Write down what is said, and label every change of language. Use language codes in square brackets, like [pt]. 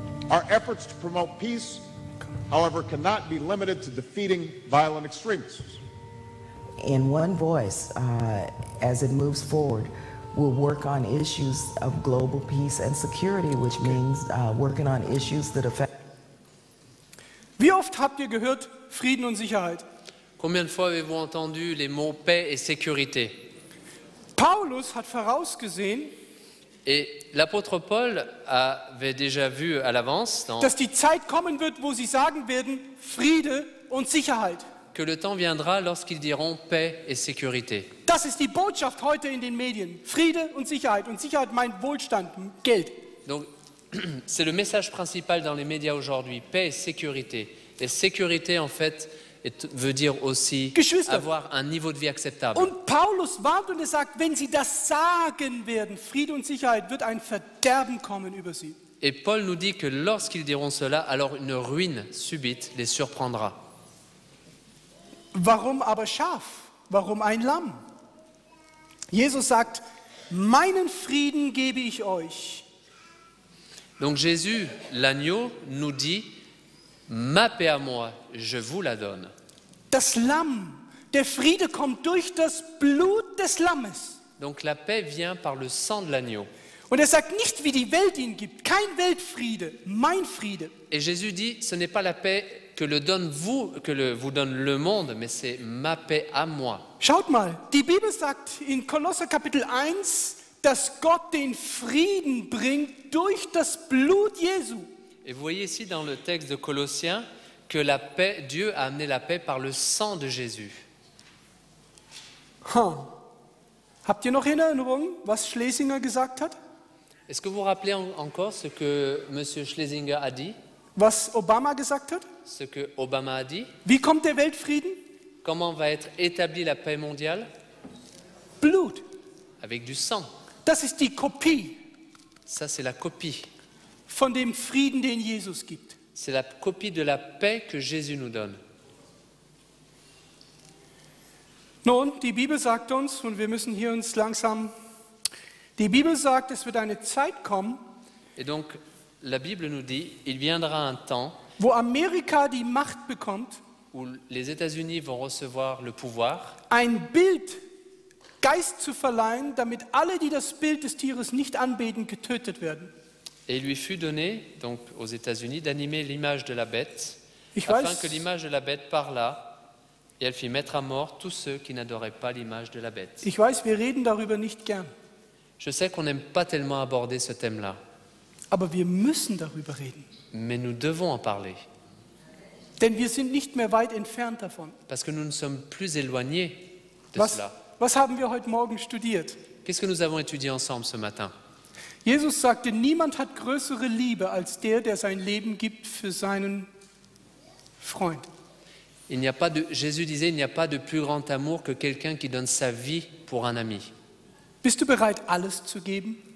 [en] Our efforts to promote peace, however, cannot be limited to defeating violent extremists. In One Voice, as it moves forward, we'll work on issues of global peace and security, which means working on issues that affect. [de] Wie oft habt ihr gehört Frieden und Sicherheit? [fr] Combien de fois avez-vous entendu les mots paix et sécurité? [de] Paulus hat vorausgesehen, [fr] Et l'apôtre Paul avait déjà vu à l'avance [de] dass die Zeit kommen wird, wo sie sagen werden, Friede und Sicherheit. [fr] que le temps viendra lorsqu'ils diront paix et sécurité. [de] Das ist die Botschaft heute in den Medien. Friede und Sicherheit. Und Sicherheit meint Wohlstand, Geld. [fr] Donc, c'est le message principal dans les médias aujourd'hui, paix et sécurité. Et sécurité, en fait, veut dire aussi [de] Geschwister. [fr] avoir un niveau de vie acceptable. [de] Und Paulus warnt und er sagt, wenn sie das sagen werden, Friede und Sicherheit, wird ein Verderben kommen über sie. [fr] Et Paul nous dit que lorsqu'ils diront cela, alors une ruine subite les surprendra. [de] Warum aber Schaf? Warum ein Lamm? Jesus sagt, meinen Frieden gebe ich euch. [fr] Donc Jésus, l'agneau, nous dit, ma paix à moi, je vous la donne. [de] Das Lamm, der Friede kommt durch das Blut des Lammes. [fr] Donc la paix vient par le sang de l'agneau. [de] Und er sagt nicht, wie die Welt ihn gibt, kein Weltfriede, mein Friede. [fr] Et Jésus dit, ce n'est pas la paix que vous donne le monde, mais c'est ma paix à moi. [de] Schaut mal, die Bibel sagt in Kolosser Kapitel 1, dass Gott den Frieden bringt durch das Blut Jesu. [fr] Et vous voyez ici dans le texte de Colossiens que la paix, Dieu a amené la paix par le sang de Jésus. [de] Habt ihr noch in Erinnerung, was Schlesinger gesagt hat? [fr] Est-ce que vous vous rappelez encore ce que M. Schlesinger a dit? [de] Was Obama gesagt hat? [fr] Ce que Obama a dit? [de] Wie kommt der Weltfrieden? [fr] Comment va être établie la paix mondiale? [de] Blut. [fr] Avec du sang. [de] Das ist die Kopie. [fr] Ça, c'est la copie. [de] Von dem Frieden, den Jesus gibt. [fr] C'est la copie de la paix que Jésus nous donne. [de] Nun, die Bibel sagt uns, und wir müssen hier uns langsam, die Bibel sagt, es wird eine Zeit kommen, [fr] Et donc, la Bible nous dit, il viendra un temps [de] wo Amerika die Macht bekommt, [fr] où les États-Unis vont recevoir le pouvoir, [de] ein Bild Geist zu verleihen, damit alle, die das Bild des Tieres nicht anbeten, getötet werden. [fr] et il lui fut donné, donc aux États-Unis, d'animer l'image de la bête, [de] Ich [fr] afin [de] weiß, [fr] que l'image de la bête parlât, et elle fit mettre à mort tous ceux qui n'adoraient pas l'image de la bête. [de] ich weiß, wir reden darüber nicht gern, [fr] Je sais qu'on n'aime pas tellement aborder ce thème-là, [de] aber wir müssen darüber reden, [fr] mais nous devons en parler, [de] denn wir sind nicht mehr weit entfernt davon. [fr] parce que nous ne sommes plus éloignés de cela. [de] Was haben wir heute Morgen studiert? [fr] Qu'est-ce que nous avons étudié ensemble ce matin? [de] Jesus sagte, niemand hat größere Liebe als der sein Leben gibt für seinen Freund. [fr] Jésus disait, il n'y a pas de plus grand amour que quelqu'un qui donne sa vie pour un ami. [de] Bist du bereit, alles zu geben?